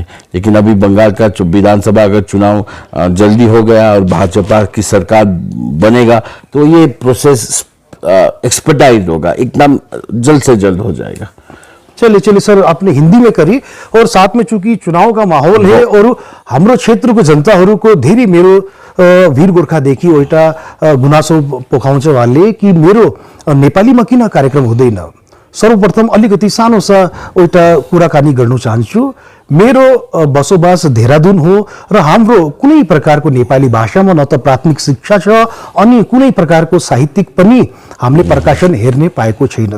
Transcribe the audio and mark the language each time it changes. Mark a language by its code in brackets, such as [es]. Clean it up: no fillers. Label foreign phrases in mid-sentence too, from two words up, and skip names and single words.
[hi] लेकिन अभी बंगाल का विधानसभा अगर चुनाव जल्दी हो गया और भाजपा की सरकार बनेगा तो ये [en] process expertise [hi] होगा, एकदम जल्द से जल्द हो जाएगा। चलिए सर, आपने हिंदी में करी, और साथ में चूंकि चुनाव का माहौल है और [ne] हमरो क्षेत्र को जनताहरू को धेरै मेरो वीर गोर्खा देखि एउटा गुनासो पोखाउँछ [hi] वाले कि [ne] मेरो नेपालीमा किन कार्यक्रम हुँदैन। सर्वप्रथम अलिकति सानो सा एउटा कुराकानी गर्न चाहन्छु। मेरो बसोबास देहरादून हो र हाम्रो कुनै प्रकारको नेपाली भाषामा न त प्राथमिक शिक्षा छ अनि कुनै प्रकारको साहित्यिक पनि हामीले प्रकाशन हेर्ने पाएको छैन।